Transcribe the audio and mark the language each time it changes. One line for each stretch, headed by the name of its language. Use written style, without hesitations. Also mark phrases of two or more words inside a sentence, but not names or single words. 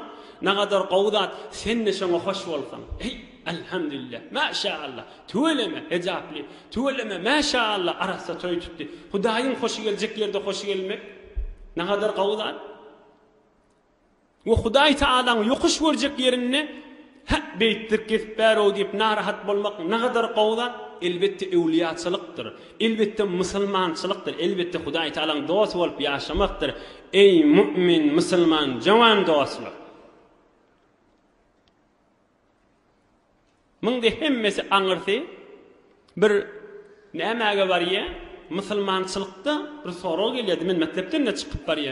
Turkmen: Nägadar gowdat, sen de şoňa hoş bolsaň. Ey, elhamdülillah, maşallah, tuweleme hijably, tuweleme maşallah arasa toy tutdy. Hudaýyň hoşy geljek ýerde hoşy gelmek nägadar gowdat. We Hudaý Taalaň ýokuş görjek ýerini beýtdir kesip bäro diýip narahat bolmak nägadar gowdat. Elbette ewliýaçylykdyr, elbette musulmançylykdyr, elbette Hudaý Taalaň dost bolup ýaşamakdyr. Ey mümin, musulman, jawan dostlar. Muňda hemmesi aňyrsy bir nämäge barýa? Musulmançylykda bir sorag gelýär, men mektepden de çykyp barýan.